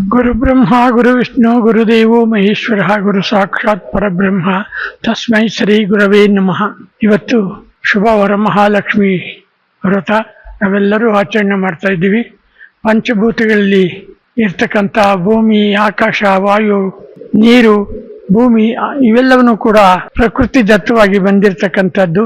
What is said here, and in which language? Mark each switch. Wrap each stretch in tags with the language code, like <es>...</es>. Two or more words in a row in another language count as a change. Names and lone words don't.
<sa>ಗುರು ಬ್ರಹ್ಮ ಗುರು ವಿಷ್ಣು ಗುರುದೇವೋ ಮಹೇಶ್ವರ ಗುರು ಸಾಕ್ಷಾತ್ ಪರಬ್ರಹ್ಮ ತಸ್ಮೈ ಶ್ರೀ ಗುರವೇ ನಮಃ.</sa> <kn>ಇವತ್ತು ಶುಭ ವರಮಹಾಲಕ್ಷ್ಮಿ ವ್ರತ ನಾವೆಲ್ಲರೂ ಆಚರಣೆ ಮಾಡ್ತಾ ಇದ್ದೀವಿ. ಪಂಚಭೂತಗಳಲ್ಲಿ ಇರ್ತಕ್ಕಂಥ ಭೂಮಿ, ಆಕಾಶ, ವಾಯು, ನೀರು, ಭೂಮಿ ಇವೆಲ್ಲವನ್ನೂ ಕೂಡ ಪ್ರಕೃತಿ ದತ್ತವಾಗಿ ಬಂದಿರತಕ್ಕಂಥದ್ದು.</kn>